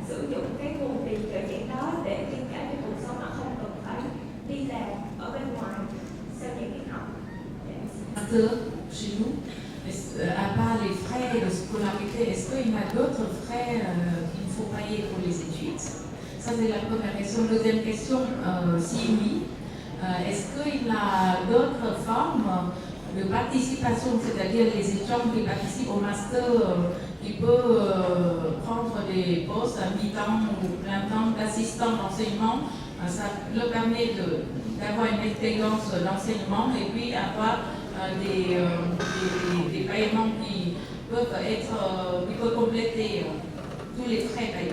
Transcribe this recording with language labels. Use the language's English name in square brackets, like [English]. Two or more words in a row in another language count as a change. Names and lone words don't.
[Vietnamese] dụng cái nguồn tiền trợ giảng đó để chi trả cho cuộc sống mà không cần phải đi làm ở bên ngoài sau những việc học. [French] Chez nous, à part les frais de scolarité, est-ce qu'il y a d'autres frais qu'il faut payer pour les études? Ça c'est la première question. Deuxième question, si oui, est-ce qu'il y a d'autres formes de participation, c'est-à-dire les étudiants qui participent au master, qui peuvent prendre des postes à mi-temps ou plein temps d'assistant d'enseignement, ça leur permet d'avoir une expérience d'enseignement et puis avoir des paiements qui peuvent compléter tous les frais payés.